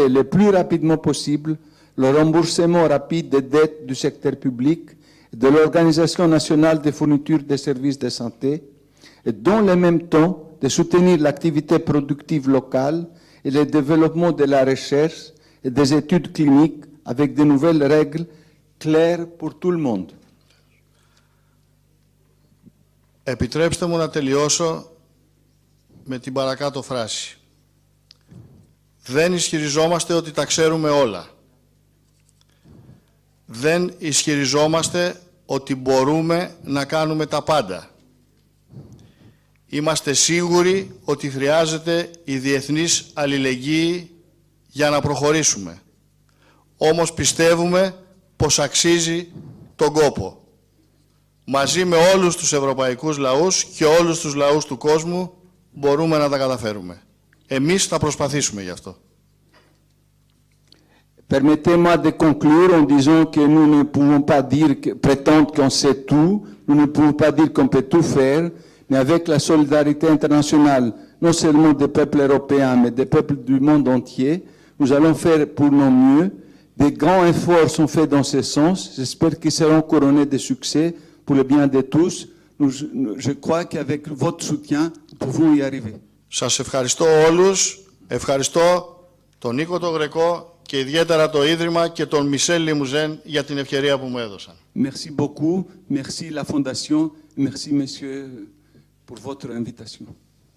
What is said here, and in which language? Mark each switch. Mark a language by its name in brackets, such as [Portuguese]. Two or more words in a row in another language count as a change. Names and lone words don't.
[French] le plus rapidement possible le remboursement rapide des dettes du secteur public et de l'Organisation nationale de fourniture des services de santé et dans le même temps de soutenir l'activité productive locale et le développement de la recherche et des études cliniques avec de nouvelles règles claires pour tout le monde. [Greek] Επιτρέψτε μου να τελειώσω με την παρακάτω φράση. Δεν ισχυριζόμαστε ότι τα ξέρουμε όλα. Δεν ισχυριζόμαστε ότι μπορούμε να κάνουμε τα πάντα. Είμαστε σίγουροι ότι χρειάζεται η διεθνής αλληλεγγύη για να προχωρήσουμε. Όμως πιστεύουμε πως αξίζει τον κόπο. Μαζί με όλους τους ευρωπαϊκούς λαούς και όλους τους λαούς του κόσμου μπορούμε να τα καταφέρουμε. Εμείς θα προσπαθήσουμε γι' αυτό. [French] Permettez-moi de conclure en disant que nous ne pouvons pas prétendre qu'on sait tout, nous ne pouvons pas dire qu'on peut tout faire, mais avec la solidarité internationale, non seulement des peuples européens, mais des peuples du monde entier, nous allons faire pour nos mieux. Des grands efforts sont faits dans ce sens. J'espère qu'ils seront couronnés de succès pour le bien de tous. Je crois qu'avec votre soutien, nous pouvons y arriver. [Greek] Σας ευχαριστώ όλους. Ευχαριστώ τον Νίκο τον Γρεκό και ιδιαίτερα το Ίδρυμα και τον Μισελ Λιμουζέν για την ευκαιρία που μου έδωσαν. [French] Merci beaucoup, merci la Fondation, merci Monsieur pour votre invitation.